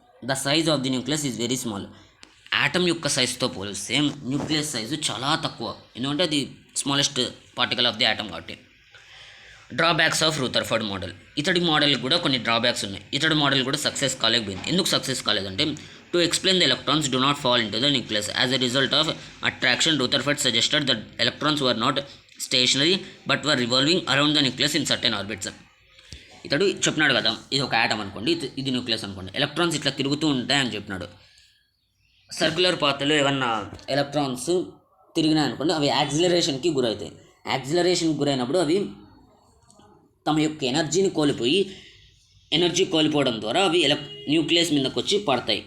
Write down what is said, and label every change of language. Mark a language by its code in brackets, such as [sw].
[en] The size of the nucleus is very small. [te] Atom యొక్క సైజుతో పోలిస్తే nucleus size చాలా తక్కువ, ఎందుకంటే అది smallest particle of the atom కాబట్టి. Drawbacks of Rutherford model. ఇతడి మోడల్ కూడా కొన్ని డ్రాబ్యాక్స్ ఉన్నాయి. ఇతడి మోడల్ కూడా సక్సెస్ కాలేకపోయింది. ఎందుకు success కాలేదంటే, [en] To explain the electrons do not fall into the nucleus. As a result of attraction, Rutherford suggested that electrons were not stationary but were revolving around the nucleus in certain orbits. [te] ఇతడు చెప్పినాడు కదా, ఇది ఒక atom అనుకోండి, ఇది nucleus అనుకోండి, electrons ఇట్లా తిరుగుతూ ఉంటాయి అని చెప్పినాడు. సర్క్యులర్ పాత్రలో ఏమన్నా ఎలక్ట్రాన్స్ తిరిగినాయి అనుకోండి, అవి యాక్సిలరేషన్కి గురవుతాయి. యాక్సిలరేషన్కి గురైనప్పుడు అవి తమ యొక్క ఎనర్జీని కోల్పోయి, ఎనర్జీ కోల్పోవడం ద్వారా అవి న్యూక్లియస్ మీదకి వచ్చి పడతాయి.